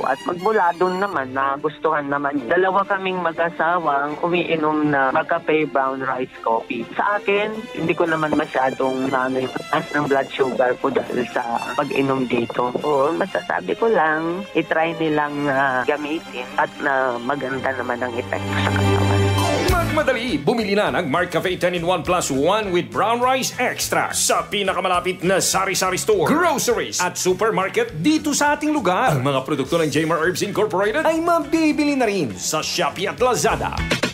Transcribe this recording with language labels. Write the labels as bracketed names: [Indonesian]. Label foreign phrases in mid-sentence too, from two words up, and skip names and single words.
[Filipino] At magmula doon naman, nagustuhan naman. Dalawa kaming mag-asawang umiinom na Marcafe brown rice coffee. Sa akin, hindi ko naman masyadong taas ng blood sugar ko dahil sa pag-inom dito. O, masasabi ko lang, itry nilang gamitin at na maganda naman ang epekto sa katawan. Magmadali, bumili na ng Marcafe 10-in-1 plus 1 with brown rice extra sa pinakamalapit na sari-sari store, groceries at supermarket dito sa ating lugar. Ang mga produkto ng Jemar Herbs Incorporated ay mabibili na rin sa Shopee at Lazada.